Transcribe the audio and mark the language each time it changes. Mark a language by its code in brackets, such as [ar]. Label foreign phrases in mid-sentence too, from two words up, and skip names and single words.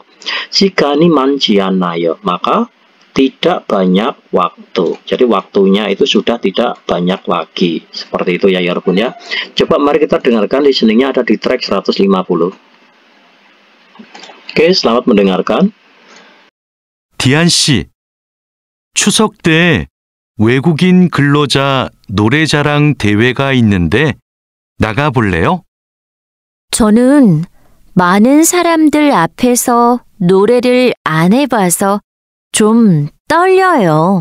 [ko] 시간이 많지 않아요. [id] Maka tidak banyak waktu. Jadi waktunya itu sudah tidak banyak lagi. Seperti itu ya Yorobun ya. Coba mari kita dengarkan listeningnya ada di track 150. Oke, selamat mendengarkan. [ko] 디안 씨, 추석 때 외국인 근로자 노래자랑 대회가 있는데 나가볼래요? 저는 많은 사람들 앞에서 노래를 안 해봐서 좀 떨려요.